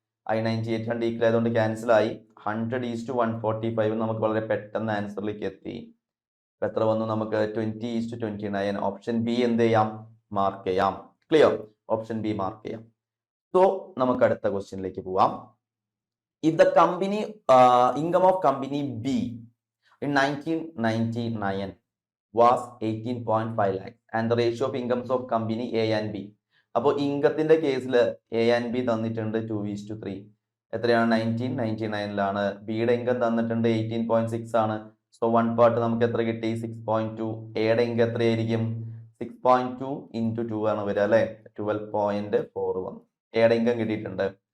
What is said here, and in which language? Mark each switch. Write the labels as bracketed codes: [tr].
[ml] I98 രണ്ട് equal ആയതുകൊണ്ട് cancel ആയി. 100:145 നമുക്ക് വളരെ പെട്ടെന്ന് ആൻസറിലേക്ക് എത്തി. എത്ര വന്നു നമുക്ക്? 20:29. ഓപ്ഷൻ ബി എന്ത് ചെയ്യാം? മാർക്ക് ചെയ്യാം. ക്ലിയർ? ഓപ്ഷൻ ബി മാർക്ക് ചെയ്യാം. സോ നമുക്ക് അടുത്ത ക്വസ്റ്റ്യനിലേക്ക് പോവാം. [en] If the company income of company B in 1999 was 18.5 lakhs and the ratio of incomes of company A and B. [ml] അപ്പോൾ ഇൻകത്തിന്റെ കേസിൽ എ ആൻഡ് ബി തന്നിട്ടുണ്ട് 2:3. എത്രയാണ്? 1999-ലാണ്. ബിയുടെ ഇൻകം തന്നിട്ടുണ്ട് 18.6 ആണ്. സോ 1 പാർട്ട് നമുക്ക് എത്ര കിട്ടി? 6.2. എയുടെ ഇൻകം എത്രയായിരിക്കും? 6.2 into 2 ആണ് വരിക, അല്ലെ? 12.4 വന്നു. എയുടെ ഇൻകം കിട്ടിയിട്ടുണ്ട്.